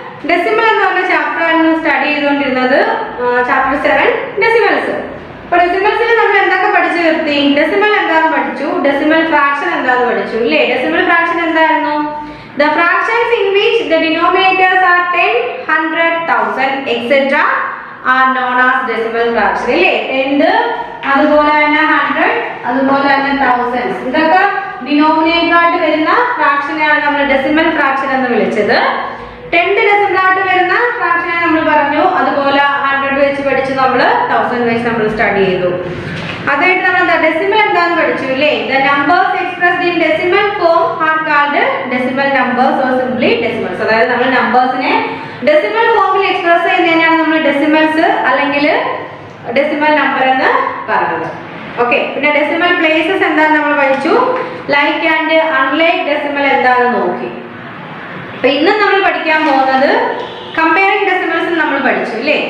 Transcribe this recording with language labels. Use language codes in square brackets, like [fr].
[ml] Decimal എന്ന് പറഞ്ഞ ചാപ്റ്ററാണ് സ്റ്റഡി ചെയ്തുകൊണ്ടിരുന്നത്. Chapter 7 decimals. അപ്പൊ ഡെസിമൽസിൽ നമ്മൾ എന്തൊക്കെ പഠിച്ചു നിർത്തി? ഡെസിമൽ എന്താന്ന് പഠിച്ചു, ഡെസിമൽ ഫ്രാക്ഷൻ എന്താന്ന് പഠിച്ചു ഇല്ലേ. ഡെസിമൽ ഫ്രാക്ഷൻ എന്തായിരുന്നു? [en] The fractions in which the denominators are 10, 100, 1000 etc. are known as decimal fraction ഇല്ലേ. [ml] 10, അതുപോലെ തന്നെ 100, അതുപോലെ തന്നെ 1000, ഇതൊക്കെ ഡിനോമിനേറ്റർ ആയിട്ട് വരുന്ന ഫ്രാക്ഷനെയാണ് നമ്മൾ ഡെസിമൽ ഫ്രാക്ഷൻ എന്ന് വിളിച്ചത്. 10 ഡെസിമൽ ആയിട്ട് വരുന്ന ഫ്രാക്ഷനെ നമ്മൾ പറഞ്ഞു. അതുപോലെ 100 വെച്ച് പഠിച്ചു, നമ്മൾ 1000 വെച്ച് നമ്മൾ സ്റ്റഡി ചെയ്തു. അതായിട്ട് നമ്മൾ ഡെസിമൽ എന്താന്ന് പഠിച്ചു ഇല്ലേ. [en] The numbers expressed in decimal form are called decimal numbers or simply decimals. [ml] അതായത് നമ്മൾ നമ്പേഴ്സിനെ ഡെസിമൽ ഫോമിൽ എക്സ്പ്രസ് ചെയ്യുന്നതിനാണ് നമ്മൾ ഡെസിമൽസ് അല്ലെങ്കിൽ ഡെസിമൽ നമ്പർ എന്ന് പറയുന്നത്. ഓക്കെ, പിന്നെ ഡെസിമൽ പ്ലേസസ് എന്താന്ന് നമ്മൾ പഠിച്ചു. ലൈക്ക് ആൻഡ് അൺലൈക്ക് ഡെസിമൽ എന്താന്ന് നോക്കി. അപ്പൊ ഇന്ന് നമ്മൾ പഠിക്കാൻ പോകുന്നത് കമ്പയറിംഗ് ഡെസിമൽസ് നമ്മൾ പഠിച്ചു അല്ലേ.